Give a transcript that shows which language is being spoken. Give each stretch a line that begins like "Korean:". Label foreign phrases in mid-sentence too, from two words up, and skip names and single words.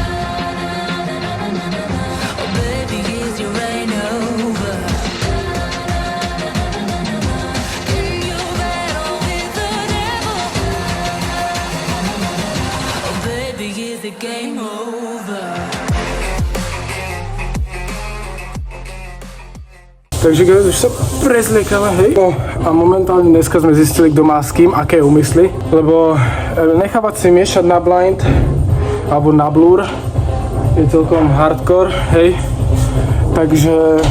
English: Oh baby, is your rain over? Can you battle with the devil? Oh baby, is the game over?
Slovak: Takže guys, už sa prezliekame, hej. No, a momentálne dneska sme zistili, kto má s kým, aké úmysly. Lebo nechávať si miešať na blind, alebo na blur, je celkom hardcore, hej.